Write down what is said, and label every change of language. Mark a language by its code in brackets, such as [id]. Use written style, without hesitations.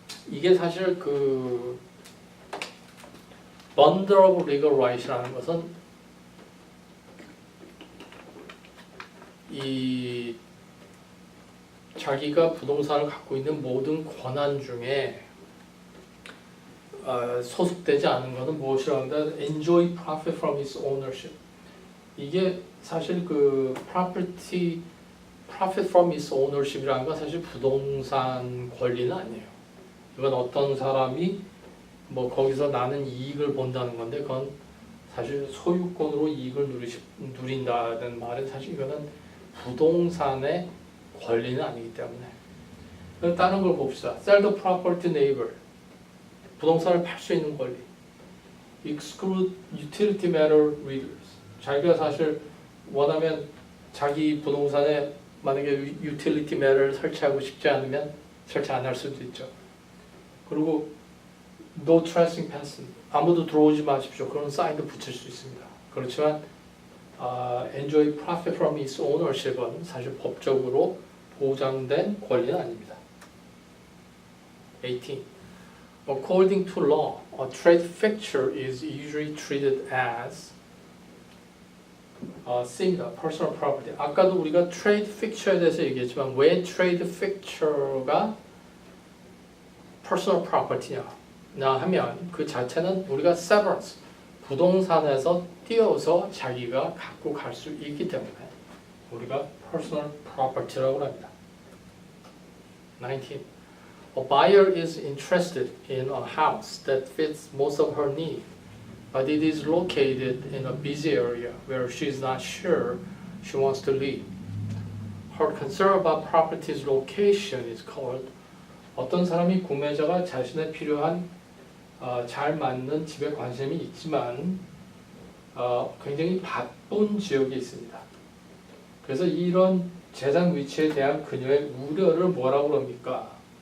[ko] 이게 사실 그 [en] bundle of legal right [ko] 이라는 것은 이 자기가 부동산을 갖고 있는 모든 권한 중에 소속되지 않은 것은 무엇이라고 한다? [en] Enjoy profit from its ownership. [ko] 이게 사실 그 [en] profit from its ownership [ko] 이라는 건 사실 부동산 권리는 아니에요. 이건 어떤 사람이 뭐 거기서 나는 이익을 본다는 건데 그건 사실 소유권으로 이익을 누린다는 말은 사실 이거는 부동산의 권리는 아니기 때문에. 다른 걸 봅시다. [en] Sell the property to neighbor. [ko] 부동산을 팔 수 있는 권리. [en] Exclude utility matter readers. [ko] 자기가 사실 원하면 자기 부동산에 만약에 utility matter를 설치하고 싶지 않으면 설치 안 할 수도 있죠. 그리고 [en] no trespassing. [ko] 아무도 들어오지 마십시오. 그런 사인도 붙일 수 있습니다. 그렇지만 [en] enjoy profit from its ownership [ko] 은 사실 법적으로 보장된 권리는 아닙니다. 18. [en] According to law, a trade fixture is usually treated as similar personal property. [ko] 아까도 우리가 trade fixture에 대해서 얘기했지만 왜 trade fixture가 personal property냐 하면 그 자체는 우리가 severance, 부동산에서 띄어서 자기가 갖고 갈 수 있기 때문에 우리가 personal property라고 합니다. 19. [en] A buyer is interested in a house that fits most of her need, but it is located in a busy area where she is not sure she wants to live. Her concern about property's location is called [ko] 어떤 사람이 구매자가 자신의 필요한 잘 맞는 집에 관심이 있지만 굉장히 바쁜 지역에 있습니다. 그래서 이런 재산 위치에 대한 그녀의 우려를 뭐라고 합니까?